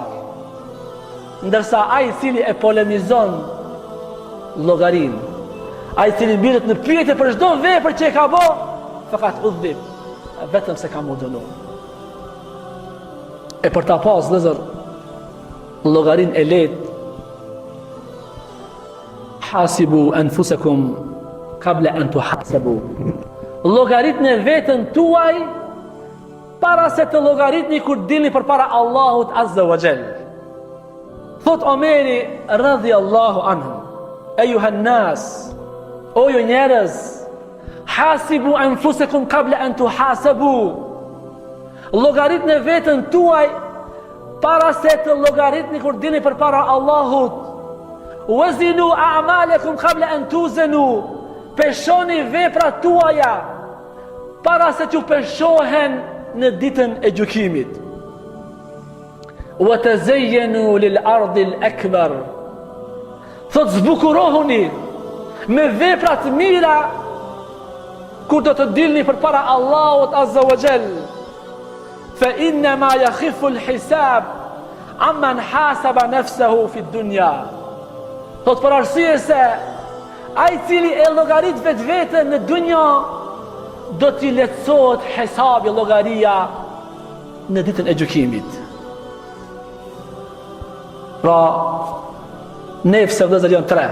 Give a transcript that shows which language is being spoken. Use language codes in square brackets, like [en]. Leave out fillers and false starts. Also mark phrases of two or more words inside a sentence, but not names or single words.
[sq] Ndërsa ai i cili e polemizon llogarin, ai i cili mbiret në pyetje për çdo vepër që e ka bë, fakat udhib, vetëm se ka mundënu. E për ta pas vëllezër llogarin e lehtë, [ar] حاسبوا أنفسكم قبل أن تحاسبوا. [sq] Llogaritni veten tuaj para se të llogaritni kur dilni përpara Allahut [ar] عز وجل. [sq] Thot Omeri [ar] رضي الله عنه: "أيها الناس, [sq] o ju njerëz, [ar] حاسبوا أنفسكم قبل أن تحاسبوا." [sq] Llogaritni veten tuaj para se të llogaritni kur dini përpara Allahut. [ar] وازنوا أعمالكم قبل أن توزنوا. [sq] Peshoni veprat tuaja para se t'ju peshohen në ditën e gjykimit. [ar] وتزينوا للعرض الأكبر. [sq] Thot zbukurohuni me veprat mira kur do të dilni përpara Allahut [ar] عز وجل. فإنما يخف الحساب عمن حاسب نفسه في الدنيا. [sq] Thot për arsye se ai cili e llogarit vetveten në dunja do t'i lehtësohet hesabi, llogaria në ditën e gjykimit. Pra, nefse vëllezër janë tre.